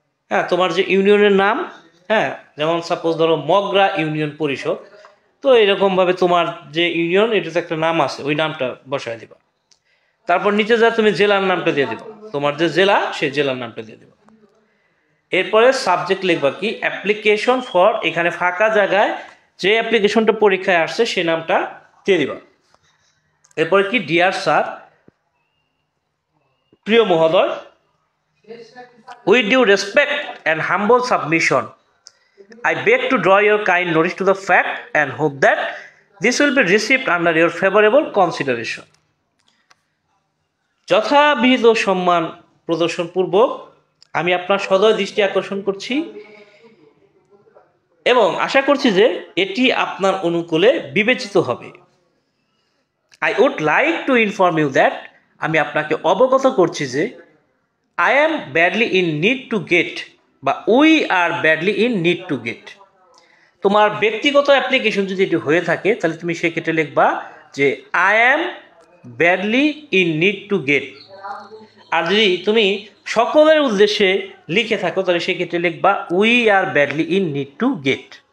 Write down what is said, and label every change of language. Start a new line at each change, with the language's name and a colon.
Bangla: হ্যাঁ, তোমার যে ইউনিয়নের নাম, হ্যাঁ, যেমন সাপোজ ধরো মগরা ইউনিয়ন পরিষদ, তো এরকমভাবে তোমার যে ইউনিয়ন এটাতে একটা নাম আছে, ওই নামটা বসায় দিবা। তারপর নিচে যা তুমি জেলার নামটা দিয়ে দিবা, তোমার যে জেলা সেই জেলার নামটা দিয়ে দিবা। এরপরে সাবজেক্ট লিখবা কি অ্যাপ্লিকেশন ফর, এখানে ফাঁকা জায়গায় যে অ্যাপ্লিকেশনটা পরীক্ষায় আসছে সে নামটা দিয়ে দিবা। এরপরে কি
English: dear sir,
Bangla: প্রিয় মহোদয়,
English: With due respect and humble submission I beg to draw your kind notice to the fact and hope that this will be received under your favorable consideration.
Bangla: যথাবিহিত সম্মান প্রদর্শনপূর্বক আমি আপনার সদয় দৃষ্টি আকর্ষণ করছি এবং আশা করছি যে এটি আপনার অনুকূলে বিবেচিত হবে।
English: I would like to inform you that,
Bangla: আমি আপনাকে অবগত করছি যে
English: I am badly in need to get বা we are badly in need to get.
Bangla: তোমার ব্যক্তিগত অ্যাপ্লিকেশন যদি এটি হয়ে থাকে তাহলে তুমি সেক্ষেত্রে লিখবা যে
English: I am badly in need to get.
Bangla: আর যদি তুমি সকলের উদ্দেশ্যে লিখে থাকো তাহলে সেক্ষেত্রে লিখবা
English: We are badly in need to get.